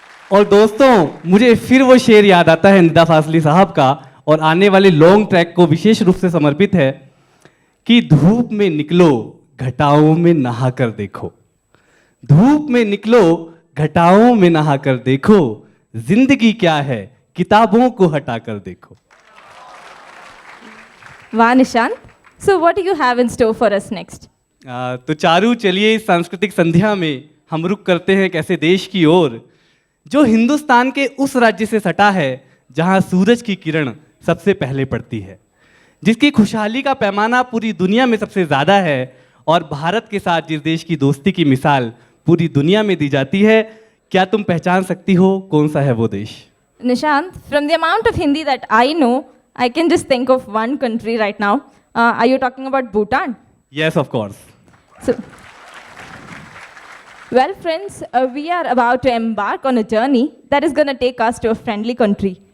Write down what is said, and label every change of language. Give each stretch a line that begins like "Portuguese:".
Hindi: और दोस्तों, मुझे फिर वो शेर याद आता है निदा फाजली साहब का, और आने वाले लॉन्ग ट्रैक को विशेष रूप से समर्पित है कि धूप में निकलो, घटाओं में नहा कर देखो। धूप में निकलो, घटाओं में नहा कर देखो, जिंदगी क्या है, किताबों को हटा कर देखो।
English: Wow, Nishant. So, what do you have in store for us next?
Hindi: तो चारू, चलिए इस सांस्कृतिक संध्या में हम रुक करते हैं एक ऐसे देश की ओर जो हिंदुस्तान के उस राज्य से सटा है जहां सूरज की किरण सबसे पहले पड़ती है, जिसकी खुशहाली का पैमाना पूरी दुनिया में सबसे ज़्यादा है, और भारत के साथ जिस देश की दोस्ती की मिसाल पूरी दुनिया में दी जाती है। क्या तुम पहचान सकती हो कौन सा है वो देश?
English: Nishant, from the amount of Hindi that I know, I can just think of one country right now. Are you talking about Bhutan? Yes, of course. So, well, friends, we are about to embark on a journey that is going to take us to a friendly country.